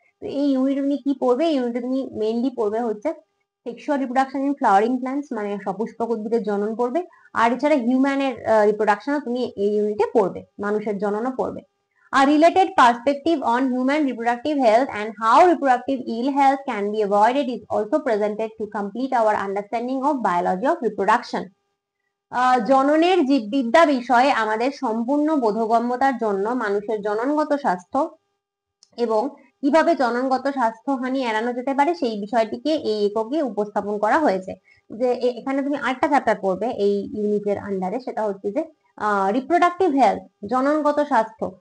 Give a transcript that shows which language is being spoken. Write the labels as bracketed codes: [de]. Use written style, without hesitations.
[bn] তো এই ইউনিটে তুমি কি পড়বে? এই ইউনিটে তুমি মেইনলি পড়বে হচ্ছে [en] sexual reproduction in flowering plants, [bn] মানে সপুষ্পক উদ্ভিদের জনন পড়বে। আর এছাড়া হিউম্যানের রিপ্রোডাকশনও তুমি এই ইউনিটে পড়বে, মানুষের জননও পড়বে। [en] A related perspective on human reproductive health and how reproductive ill health can be avoided is also presented to complete our understanding of biology of reproduction. [bn] জননের জীববিদ্যা বিষয়ে আমাদের সম্পূর্ণ বোধগম্যতার জন্য মানুষের জননগত স্বাস্থ্য এবং কিভাবে জননগত স্বাস্থ্যহানি এড়ানো যেতে পারে সেই বিষয়টিকে এই এককে উপস্থাপন করা হয়েছে। যে এখানে তুমি আরেকটা চ্যাপ্টার পড়বে এই ইউনিটের আন্ডারে, সেটা হচ্ছে যে রিপ্রোডাক্টিভ হেলথ, জননগত স্বাস্থ্য।